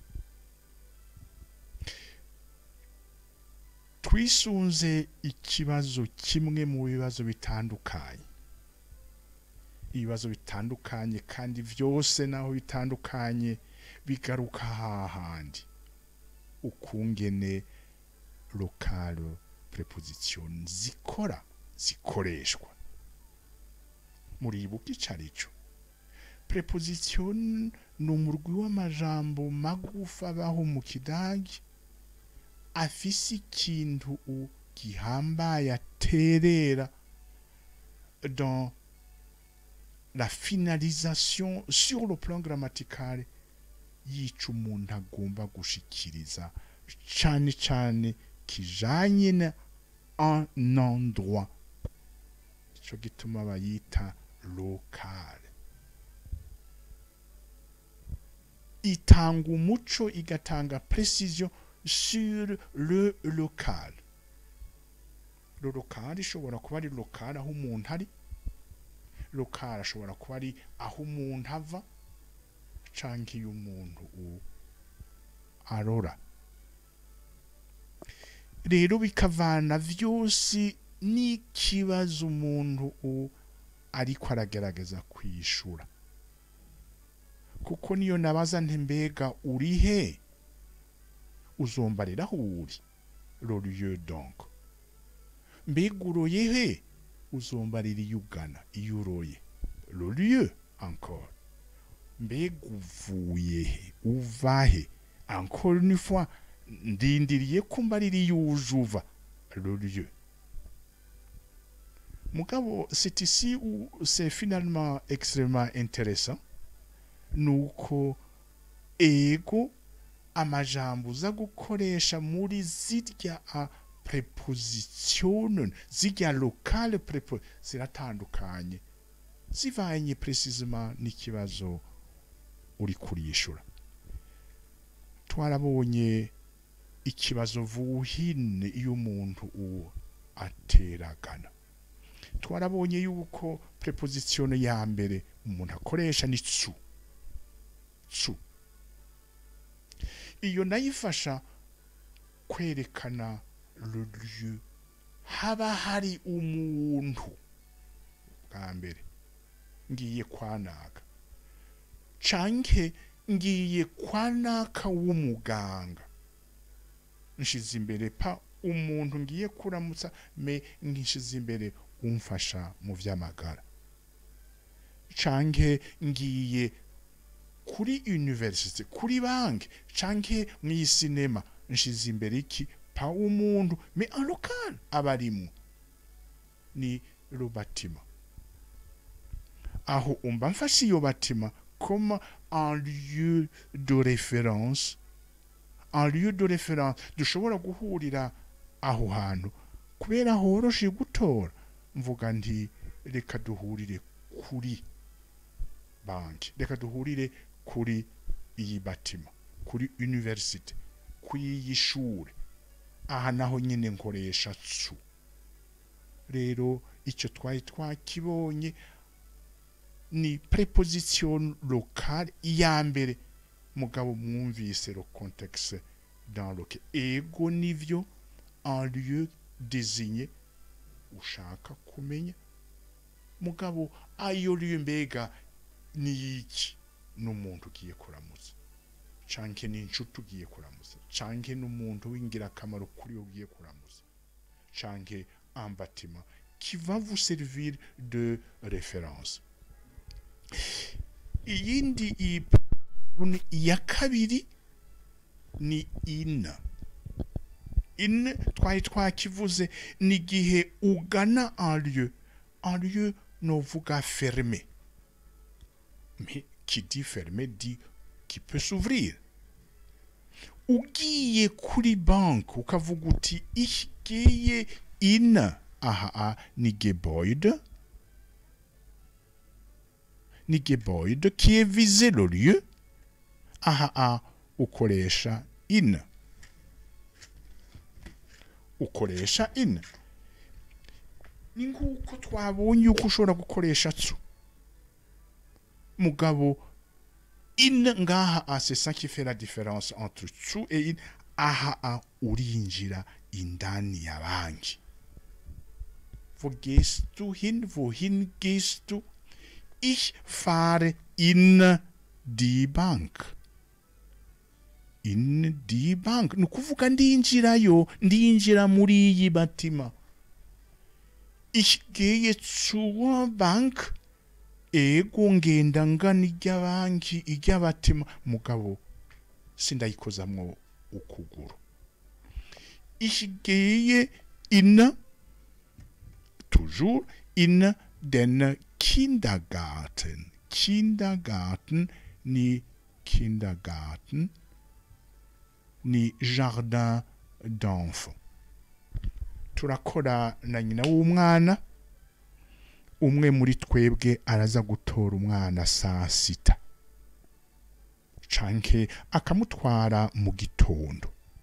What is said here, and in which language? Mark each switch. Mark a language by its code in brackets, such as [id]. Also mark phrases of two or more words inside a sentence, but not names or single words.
[rn] Twisunze ikibazo kimwe mu bibazo bitandukanye, ibibazo bitandukanye kandi vyose naho bitandukanye bigaruka hahandi ukungene locale preposition zikoreshwa. Muribuka icarico preposition n'umurwi w'amajambo magufa abaho mu kidagi afise ikintu gihambaye aterera [fr] dans la finalisation sur le plan grammatical [rn] y'ico umuntu agomba gushikiriza cane cane kijanye na [fr] un endroit, [rn] ico gituma bayita local. Itanga umuco igatanga [fr] précision sur le local. Le local [rn] ishobora kuba ari local aho umuntu ari, local ashobora kuba ari aho umuntu ava canke iyo umuntu arora. Rero bikavana vyose n'ikibazo umuntu ariko aragerageza kwishura. Kuko niyo nabaza nti mbega uri he, uzombarira aho uri, [fr] le lieu donc. [rn] Mbega uroye he, uzombarira iyo ugana, iyo uroye, [fr] le lieu encore. [rn] Mbega uvuye he, uva he, [fr] encore une fois [rn] ndindiriye kumbarira iyo ujuva, [fr] le lieu. Mugabo, c'est ici où c'est finalement extrêmement intéressant. [rn] Nuko ego amajambo uza gukoresha muri zirya preposition zirya locale ziratandukanye zivanye précisément n'ikibazo uri kurishura. Twarabonye ikibazo vuhine iyo umuntu ateragana. Twarabonye yuko preposition ya mbere umuntu akoresha ni tsu. Iyo nayifasha kwerekana [fr] le lieu [rn] haba hari umuntu bwa mbere ngiye kwanaka canke ngiye kwanaka w'umuganga nshize imbere pa umuntu ngiye kuramutsa me ngishize imbere umfasha mu vy'amagara canke ngiye kuri university kuri banki canke mu cinema nshize imbere iki pa umuntu me [fr] en local [rn] abarimu ni [fr] le bâtiment. [rn] Aho umba mfashe iyo [fr] bâtiment comme un lieu de référence, [rn] dushobora guhurira aho hantu kubera horoshe gutora. Mvuga nti reka duhurire kuri banki, reka duhurire kuri iyi batima, kuri university kw'iyi shure aha naho nyine nkoresha tsu. Rero icyo twari twakibonye ni preposition locale ya mbere, mugabo mwumvise [fr] le contexte dans lequel [rn] ego nivyo [fr] en lieu désigné [rn] ushaka kumenya, mugabo ayo lieu mbega ni iki? N'umuntu ugiye kuramutsa, canke n'inshuti ugiye kuramutsa, canke n'umuntu w'ingirakamaro kuri ugiye kuramutsa, canke [fr] un bâtiment qui va vous servir de référence. [rn] Iyindi ya kabiri ni in. [fr] In [rn] twari twakivuze ni gihe ugana [fr] en lieu novuga fermé, mais qui dit fermé dit qui peut s'ouvrir. [rn] Ugiye kuri bank ukavuga uti [de] ich gehe in [rn] aha ni Gebäude, [fr] qui est visé le lieu, [rn] aha ukoresha in. Ni nguko twabonye uko ushobora gukoresha tsu, mugabo in ngaha [fr] c'est ça qui fait la différence entre tsu et in. [rn] Aha urinjira indani ya banki. [de] Wo gehst du hin? Wohin gehst du? Ich fahre in die Bank. In die Bank. [rn] Nukuvuga ndinjira muri iyi batima. [de] Ich gehe zur Bank. [rn] Ego ngenda ngana ijya banki ijya batima, mugabo sindayikozamwo ukuguru. [de] Ich gehe in, toujours in den Kindergarten. [fr] Kindergarten ni jardin d'enfants. [rn] Turakora na nyina w'umwana, umwe muri twebwe araza gutora umwana saa sita, canke akamutwara mu gitondo.